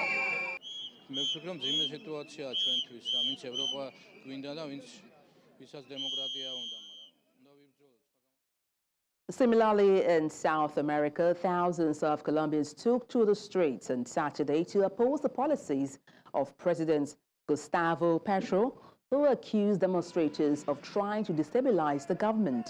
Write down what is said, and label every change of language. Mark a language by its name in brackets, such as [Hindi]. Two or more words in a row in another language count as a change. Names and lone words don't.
[Georgian] მე ვფიქრობ რომ ძიმე სიტუაციაა ჩვენთვის რა ვინც ევროპა გვინდა და ვისაც დემოკრატია უნდა. [English] Similarly, in South America, thousands of Colombians took to the streets on Saturday to oppose the policies of President Gustavo Petro, who accused demonstrators of trying to destabilize the government.